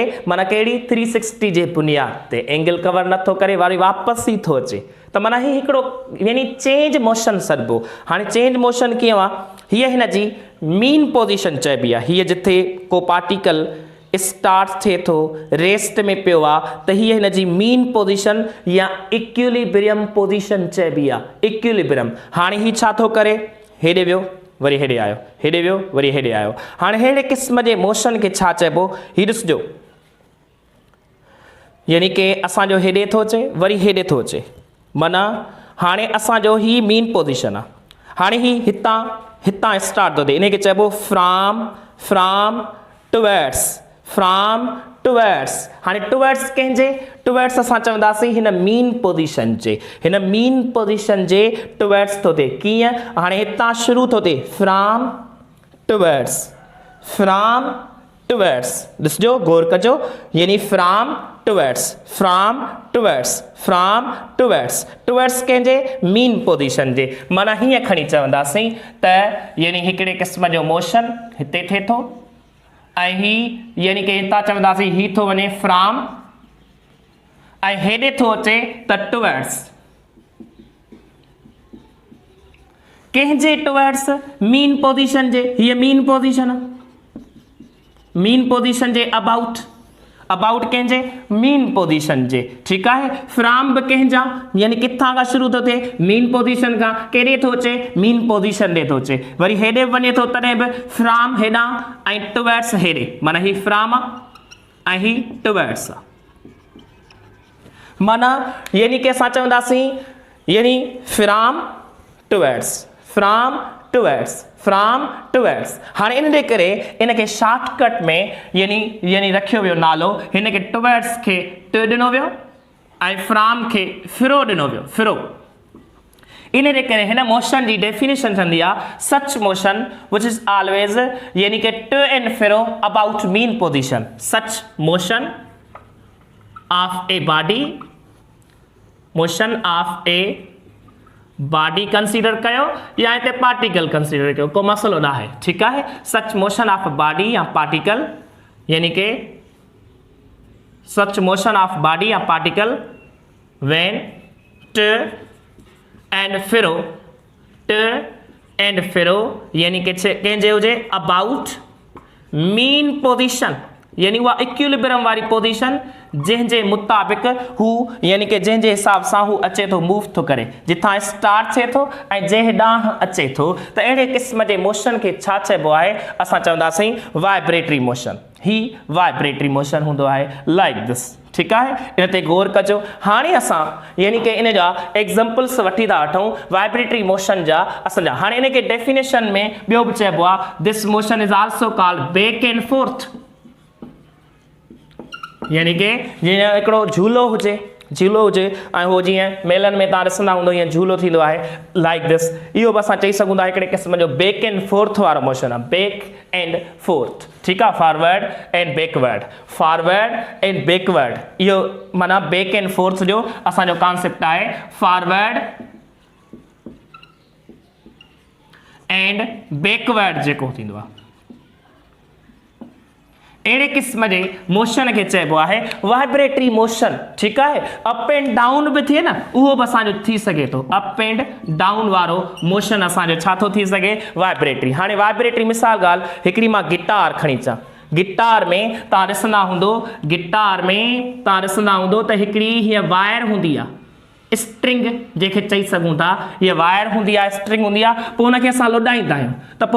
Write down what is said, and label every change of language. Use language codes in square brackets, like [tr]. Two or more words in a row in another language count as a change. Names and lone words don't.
[sd] माना कहिड़ी 360 जे बुनियाद ते [en] angle cover [sd] नथो करे, वरी वापसि ई थो अचे। त माना ही हिकिड़ो यानी [en] change motion [sd] सॾिबो। हाणे [en] change motion [sd] कीअं आहे? हीअ हिन जी [en] mean position [sd] चइबी आहे। हीअ जिथे को पार्टिकल स्टार्ट थिए थो, रेस्ट में पियो आहे, त हीअ हिन जी [en] mean position [sd] या [en] equilibrium position [sd] चइबी आहे, इक्विलिब्रियम। हाणे ही छा थो करे? हेॾे वियो वरी हेॾे आयो, हेॾे वियो वरी हेॾे आयो। हाणे अहिड़े क़िस्म जे मोशन खे छा चइबो? ही ॾिसजो, यानी कि असांजो हेॾे थो अचे वरी हेॾे थो अचे, माना हाणे असांजो ही [en] mean position [sd] आहे। हाणे ही हितां स्टार्ट थो थिए, इन खे चइबो [en] from towards, from towards. [sd] हाणे टुवर्ड्स कंहिंजे? टुवर्ड्स असां चवंदासीं हिन [en] mean position [sd] जे, हिन [en] mean position [sd] जे टुवर्ड्स थो थिए। कीअं? हाणे हितां शुरू थो थिए [en] from towards, from towards. [sd] ॾिसजो, गौर कजो, यानी [en] from towards, from towards, from towards. [sd] टुवर्ड्स कंहिंजे? [en] mean position [sd] जे। माना हीअं खणी चवंदासीं त यानी हिकिड़े क़िस्म जो मोशन हिते थिए थो ऐं ही यानी कि हितां चवंदासीं ही थो वञे फ्रॉम ऐं हेॾे थो अचे त टुवर्ड्स। कंहिंजे टुवर्ड्स? [en] mean position [sd] जे। हीअ [en] mean position [sd] आहे, [en] mean position [sd] जे [en] about, about [sd] कंहिंजे? [en] mean position [sd] जे। ठीकु आहे, फ्रॉम बि कंहिंजा, यानी किथां खां शुरू थो थिए? [en] mean position [sd] खां। केॾे थो अचे? [en] mean position [sd] ॾे थो अचे, वरी हेॾे वञे थो तॾहिं बि फ्रॉम हेॾां ऐं टुवर्ड्स हेॾे। माना ही फ्रॉम आहे ऐं ही टुवर्ड्स आहे। माना यानी कि असां चवंदासीं यानी [en] from towards, from towards, from towards. [sd] हाणे इन जे करे इन खे शॉर्टकट में यानी रखियो वियो नालो, हिन खे टुवर्ड्स खे ट ॾिनो वियो ऐं फ्रॉम खे फिरो ॾिनो वियो, फिरो। इन जे करे हिन मोशन जी डेफिनेशन थींदी आहे [en] such motion which is always [sd] यानी कि [en] to and fro about mean position. such motion of a body, motion of a body consider [sd] कयो या हिते [en] particle consider [sd] कयो, को मसलो न आहे। ठीकु आहे, [en] such motion of body [sd] या पार्टिकल यानी कि [en] such motion of body or particle when to and fro [sd] यानी कि कंहिंजे हुजे [en] about mean position [sd] यानी उहा इक्विलिब्रियम वारी पोजीशन जंहिंजे मुताबिक़ हू यानी कि जंहिंजे हिसाब सां हू अचे थो मूव थो करे जिथां स्टार्ट थिए थो ऐं जंहिं ॾांहुं अचे थो त अहिड़े क़िस्म जे मोशन खे छा चइबो आहे असां चवंदासीं [en] vibratory motion [sd] ही [en] vibratory motion [sd] हूंदो आहे [en] like this [sd] ठीकु आहे इन ते गौर कजो हाणे असां यानी कि इन जा एग्जांपल्स वठी था वठूं [en] vibratory motion [sd] जा असांजा हाणे इन खे डेफिनेशन में ॿियो बि चइबो आहे [en] this motion is also called back and forth [sd] यानी कि जीअं हिकिड़ो झूलो हुजे ऐं उहो जीअं मेलनि में तव्हां ॾिसंदा हूंदो ईअं झूलो थींदो आहे [en] like this [sd] इहो बि असां चई सघूं था हिकिड़े क़िस्म जो [en] back and forth [sd] वारो मोशन आहे [en] back and forth [sd] ठीकु आहे [en] forward and backward [sd] इहो माना [en] back and forth [sd] जो असांजो कॉन्सेप्ट आहे फॉरवर्ड [en] and backward [sd] जेको थींदो आहे अहिड़े क़िस्म जे मोशन खे चइबो आहे [en] vibratory motion [sd] ठीकु आहे [en] up and down [sd] बि थिए न उहो बि असांजो थी सघे थो [en] up and down [sd] वारो मोशन असांजो छा थो थी सघे वाइब्रेटरी हाणे वाइब्रेटरी मिसाल ॻाल्हि हिकिड़ी मां गिटार खणी अचां गिटार में तव्हां ॾिसंदा हूंदो त हिकिड़ी हीअ वायर हूंदी आहे स्ट्रिंग जंहिंखे चई सघूं था हीअ वायर हूंदी आहे स्ट्रिंग हूंदी आहे पोइ हुनखे असां लोॾाईंदा आहियूं त पोइ